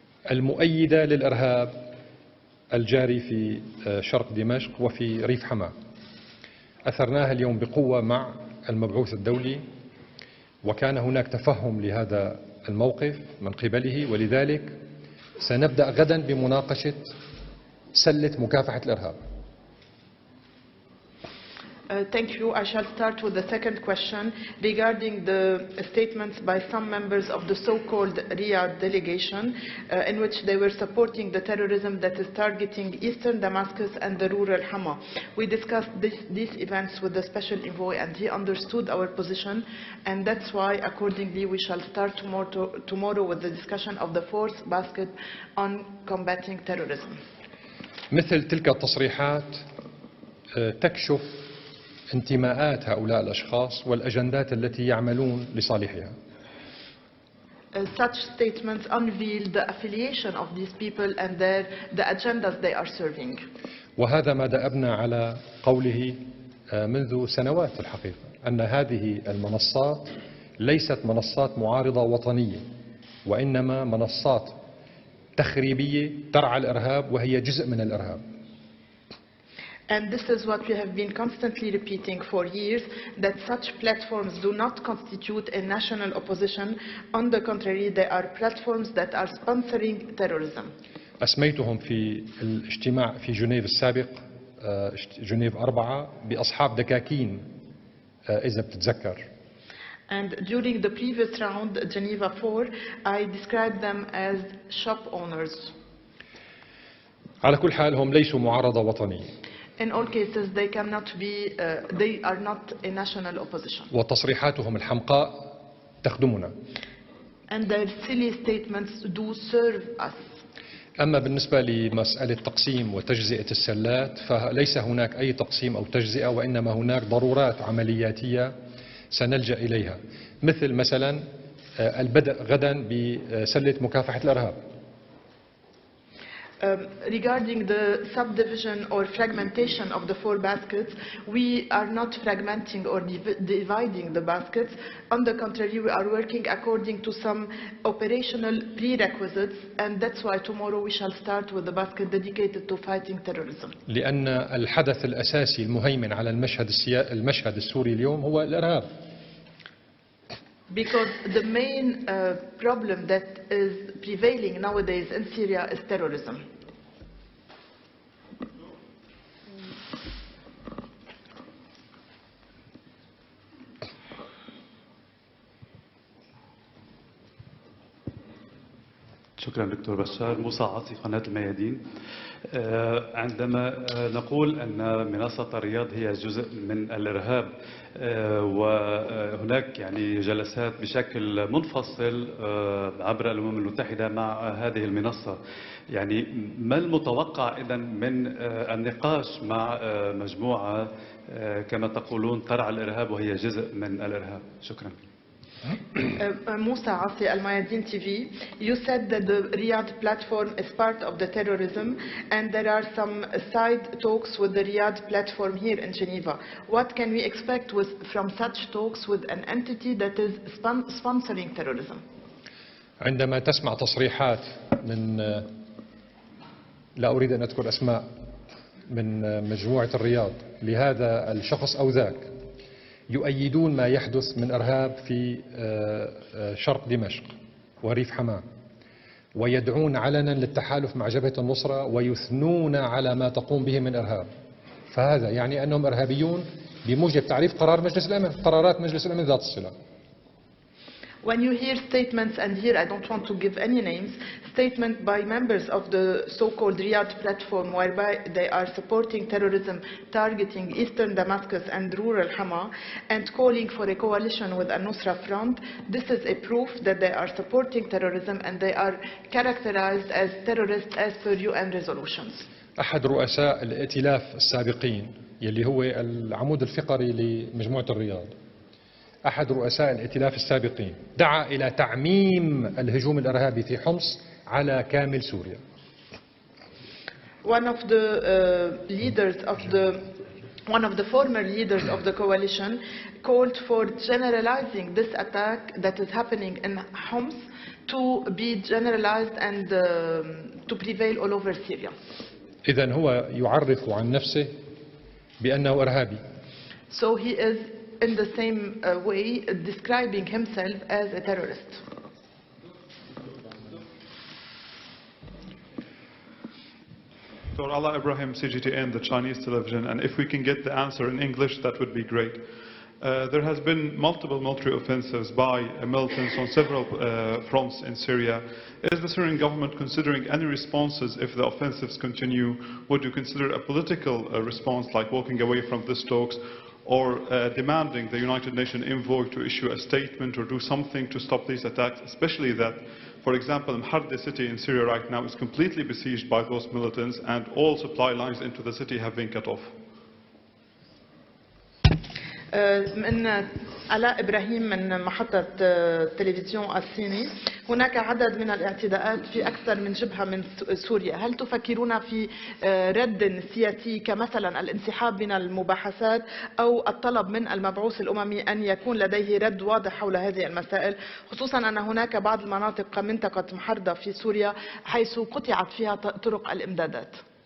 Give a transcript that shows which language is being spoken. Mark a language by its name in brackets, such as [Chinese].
[Arabic] المؤيدة للإرهاب الجاري في شرق دمشق وفي ريف حماة أثرناها اليوم بقوة مع المبعوث الدولي، وكان هناك تفهم لهذا الموقف من قبله، ولذلك سنبدأ غدا بمناقشة سلة مكافحة الإرهاب. [English] Thank you. I shall start with the second question regarding the statements by some members of the so-called Riyadh delegation in which they were supporting the terrorism that is targeting eastern Damascus and the rural Hama. We discussed these events with the special envoy and he understood our position, and that's why accordingly we shall start tomorrow with the discussion of the fourth basket on combating terrorism. [Arabic] مثل تلك التصريحات تكشف انتماءات هؤلاء الأشخاص والأجندات التي يعملون لصالحها. [English] Such statements unveil the affiliation of these people and the agendas they are serving. [Arabic] وهذا ما دأبنا على قوله منذ سنوات الحقيقة، أن هذه المنصات ليست منصات معارضة وطنية، وإنما منصات تخريبية ترعى الإرهاب وهي جزء من الإرهاب. [English] And this is what we have been constantly repeating for years, that such platforms do not constitute a national opposition. On the contrary, they are platforms that are sponsoring terrorism. [Arabic] أسميتهم في الاجتماع في جنيف السابق جنيف 4 بأصحاب دكاكين إذا بتتذكر. [English] And during the previous round, Geneva 4, I described them as shop owners. [Arabic] على كل حال هم ليسوا معارضة وطنية. [English] In all cases, they are not a national opposition. [Arabic] وتصريحاتهم الحمقاء تخدمنا. [English] And their silly statements do serve us. [Arabic] أما بالنسبة لمسألة تقسيم وتجزئة السلات فليس هناك أي تقسيم أو تجزئة، وإنما هناك ضرورات عملياتية سنلجأ إليها، مثلا البدء غدا بسلة مكافحة الإرهاب. [English] Regarding the subdivision or fragmentation of the four baskets, we are not fragmenting or dividing the baskets. On the contrary, we are working according to some operational prerequisites, and that's why tomorrow we shall start with the basket dedicated to fighting terrorism. [Arabic] لأن الحدث الأساسي المهيمن على المشهد السوري اليوم هو الإرهاب. [English] Because the main problem that is prevailing nowadays in Syria is terrorism. [Arabic] شكرا دكتور بشار. موسى عاصي، قناة الميادين. عندما نقول أن منصة الرياض هي جزء من الإرهاب وهناك يعني جلسات بشكل منفصل عبر الأمم المتحدة مع هذه المنصة، يعني ما المتوقع إذن من النقاش مع مجموعة كما تقولون ترعى الإرهاب وهي جزء من الإرهاب؟ شكرا. [English] Musa Asi, Al Mayadeen TV, you said that the Riyadh platform is part of the terrorism and there are some side talks with the Riyadh platform here in Geneva. What can we expect from such talks with an entity that is sponsoring terrorism? [Arabic] عندما تسمع تصريحات من لا أريد أن أذكر أسماء من مجموعة الرياض لهذا الشخص أو ذاك يؤيدون ما يحدث من إرهاب في شرق دمشق وريف حماة، ويدعون علنا للتحالف مع جبهة النصرة ويثنون على ما تقوم به من إرهاب، فهذا يعني أنهم إرهابيون بموجب تعريف قرارات مجلس الأمن ذات الصلة. [English] When you hear statements, and here I don't want to give any names, statements by members of the so-called Riyadh platform whereby they are supporting terrorism targeting eastern Damascus and rural Hama and calling for a coalition with Al-Nusra Front, this is a proof that they are supporting terrorism and they are characterized as terrorists as per UN resolutions. [Arabic] أحد رؤساء الائتلاف السابقين يلي هو العمود الفقري لمجموعة الرياض، أحد رؤساء الائتلاف السابقين دعا إلى تعميم الهجوم الإرهابي في حمص على كامل سوريا. [English] One of the former leaders of the coalition called for generalizing this attack that is happening in Homs to be generalized and to prevail all over Syria. [Arabic] إذن هو يعرف عن نفسه بأنه إرهابي. [English] So he is in the same way describing himself as a terrorist. Dr. Ala Ibrahim, CGTN, the Chinese television, and if we can get the answer in English, that would be great. There has been multiple military offensives by militants on several fronts in Syria. Is the Syrian government considering any responses if the offensives continue? Would you consider a political response like walking away from these talks, or demanding the United Nations envoy to issue a statement or do something to stop these attacks, especially that, for example, Mharda city in Syria right now is completely besieged by those militants and all supply lines into the city have been cut off? [Arabic] من علاء إبراهيم من محطة التلفزيون الصيني. هناك عدد من الاعتداءات في أكثر من جبهة من سوريا. هل تفكرون في رد سياسي كمثلا الانسحاب من المباحثات أو الطلب من المبعوث الأممي أن يكون لديه رد واضح حول هذه المسائل، خصوصا أن هناك بعض المناطق كمنطقة محرضة في سوريا حيث قطعت فيها طرق الإمدادات؟